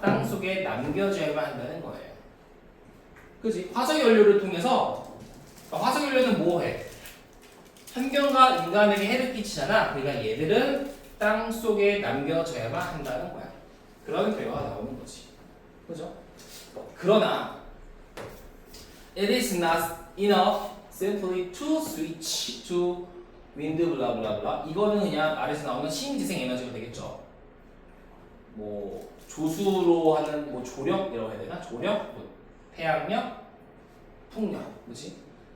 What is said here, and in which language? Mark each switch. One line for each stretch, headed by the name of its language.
Korean: 땅 속에 남겨져야만 한다는 거예요. 그지? 화석연료를 통해서 그러니까 화석연료는 뭐해? 환경과 인간에게 해를 끼치잖아. 그러니까 얘들은 땅 속에 남겨져야만 한다는 거야. 그런 결과가 나오는 거지. 그죠? 그러나
English: it is not enough simply to switch to wind blah blah blah.
Korean: 이거는 그냥 아래서 나오는 신재생 에너지가 되겠죠. 뭐 조수로 하는 뭐 조력이라고 해야 되나? 조력, 뭐 태양력, 풍력, 그렇지?